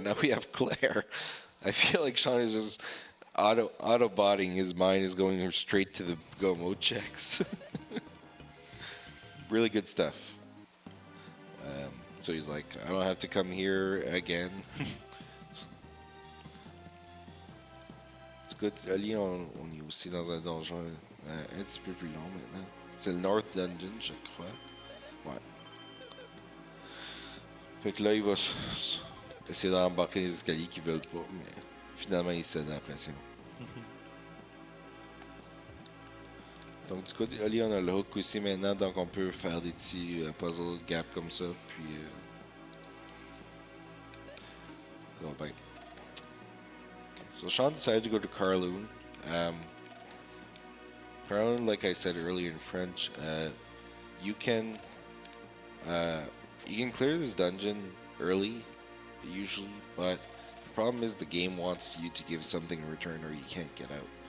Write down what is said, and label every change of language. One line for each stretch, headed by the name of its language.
English: Now we have Claire. I feel like Sean is just auto-botting. His mind is going straight to the go mode checks. Really good stuff. So he's like, I don't have to come here again.
French: C'est good. Ali, on est aussi dans un donjon un petit peu plus long maintenant. C'est le North Dungeon, je crois. Ouais. Fait que là, il va essayer d'embarquer les escaliers qu'ils veulent pas, mais finalement, il cède à la pression. Donc, du coup, Ali, on a le hook aussi maintenant, donc on peut faire des petits puzzle gaps comme ça, puis ça va bien.
English: So Sean decided to go to Carloon. Carloon, like I said earlier in French, you can clear this dungeon early, usually, but the problem is the game wants you to give something in return or you can't get out.